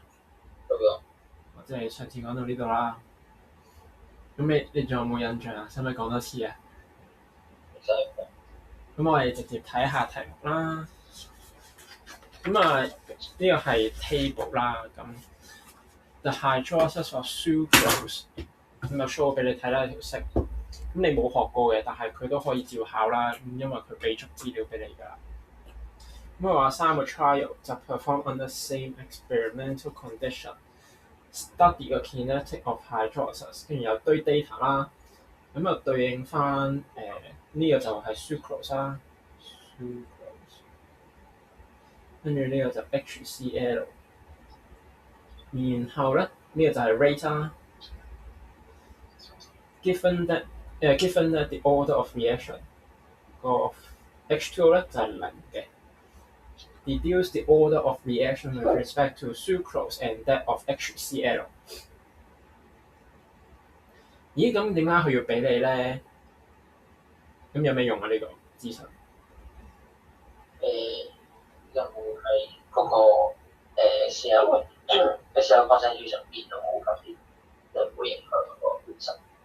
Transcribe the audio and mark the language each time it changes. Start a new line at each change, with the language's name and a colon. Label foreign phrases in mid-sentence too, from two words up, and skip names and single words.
Cantonese: 做咗。即係上次講到呢度啦。咁你仲有冇印象啊？使唔使講多次啊？咁我哋直接睇下題目啦。咁啊，呢個係 table 啦。咁
English: the hydrolysis of sucrose
Cantonese: 咁就 show 俾你睇啦條式。咁你冇學過嘅，但係佢都可以照考啦。咁因為佢俾足資料俾你㗎啦。咁佢話3個 trial 就
English: perform under same experimental condition。
Cantonese: study 個
English: kinetic of hydrolysis，
Cantonese: 跟住有堆 data 啦，咁就對應翻呢個就係 sucrose 啦 ，sucrose， 跟住呢個就 HCl，然後咧呢個就係 rate 啦。
English: given that the order of reaction
Cantonese: 個 H2O 咧就係0 嘅。
English: Deduce the order of reaction with respect to sucrose and that of HCl。
Cantonese: 咦，咁點解佢要俾你咧？咁有咩用啊？呢個資訊？有冇係嗰個
English: CL concentration
Cantonese: 變到好急，就會影響嗰個本身。